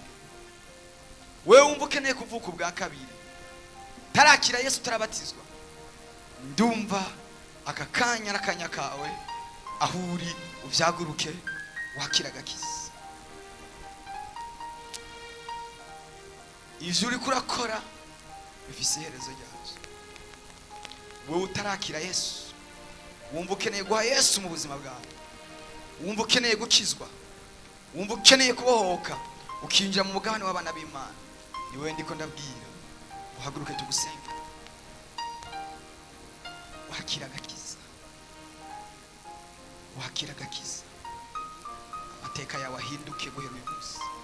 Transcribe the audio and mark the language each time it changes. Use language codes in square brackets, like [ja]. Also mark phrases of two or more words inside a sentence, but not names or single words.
[rn] Wewe wumva ukeneye kuvuka ubwa kabiri, tarakira Yesu, tarabatizwa, ndumva aka kanya n'akanya kawe aho uri, ubyaguruke wakira agakiza. Ivyo uri kurakora bifise iherezo ryavyo. Wewe utarakira Yesu, wumva ukeneye guha Yesu mu buzima bwawe, wumva ukeneye gukizwa, wumva ukeneye kubohoka, ukinjira mu mugabane w'abana b'Imana, ni wewe ndiko ndabwira, uhaguruke tugusenga, wakira agakiza, wakira agakiza, amateka yawe ahinduke guhera uyu munsi.